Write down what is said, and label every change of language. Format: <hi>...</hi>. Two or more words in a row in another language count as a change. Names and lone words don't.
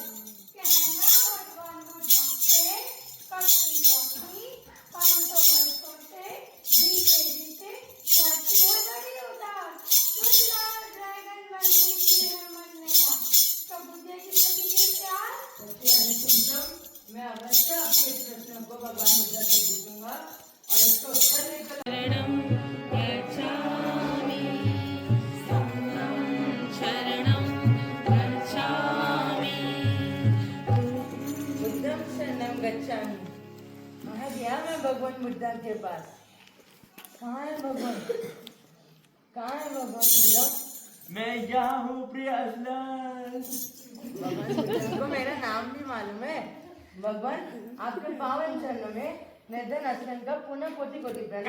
<hi>कहना भगवान बुद्धा से, कश्मीर रानी 500 वर्षों से जीते जीते रहती है बड़ी उदास। सुंदर ड्रैगन बनने की है मन मेरा, तो बुझेगी सभी के प्यार। सच्ची रानी टुनटुन, मैं अवश्य आपके इस प्रश्न को भगवान बुद्धा से पूछूंगा और इसका उत्तर लेकर</hi> <pi>शरणं गच्छामि शरणं गच्छामि बुद्धम शरणं गच्छामि।</pi> <hi>आ गया मैं भगवान बुद्धा के पास। कहाँ है भगवान? कहाँ है भगवान बुद्धा? मैं यहाँ हूँ प्रिय असलन। भगवान बुद्धा को मेरा नाम भी मालूम है। भगवान, आपके पावन चरणों में निर्धन असलन का पुनः कोटि कोटि प्रणाम।</hi>